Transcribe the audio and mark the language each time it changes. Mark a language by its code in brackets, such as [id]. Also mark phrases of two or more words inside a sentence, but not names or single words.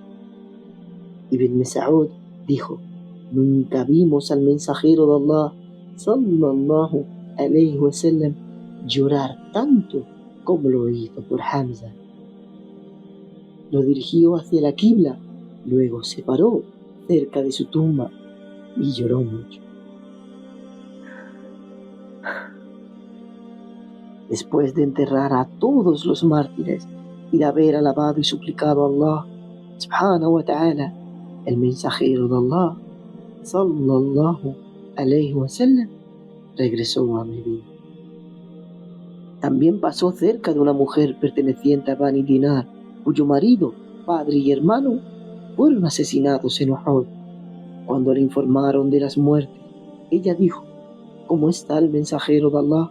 [es] Ibn Mas'ud dijo: nunca vimos al mensajero de Allah [ar] صلى الله عليه وسلم [es] llorar tanto como lo hizo por Hamza. Lo dirigió hacia la Qibla, luego se paró cerca de su tumba y lloró mucho. Después de enterrar a todos los mártires y de haber alabado y suplicado a Allah [ar] سبحانه وتعالى, [es] el mensajero de Allah [ar] صلى الله عليه وسلم [es] regresó a Medina. También pasó cerca de una mujer perteneciente a Bani Dinar, cuyo marido, padre y hermano fueron asesinados en Uhud. Cuando le informaron de las muertes, ella dijo: ¿cómo está el mensajero de Allah?